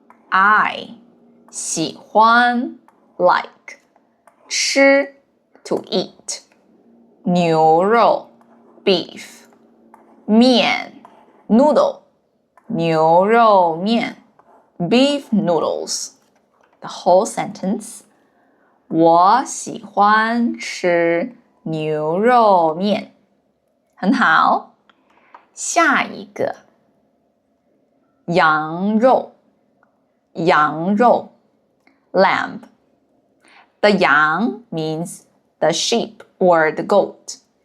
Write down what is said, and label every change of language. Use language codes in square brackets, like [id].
[en] I [zh] 喜欢 [en] like [zh] 吃 [en] to eat [zh] 牛肉 [en] beef [zh] 面 [en] noodle [zh] 牛肉面 [en] beef noodles. The whole sentence, [zh] 我喜欢吃牛肉面。很好，下一个羊肉 lamb. [en] The 羊 means the sheep or the goat.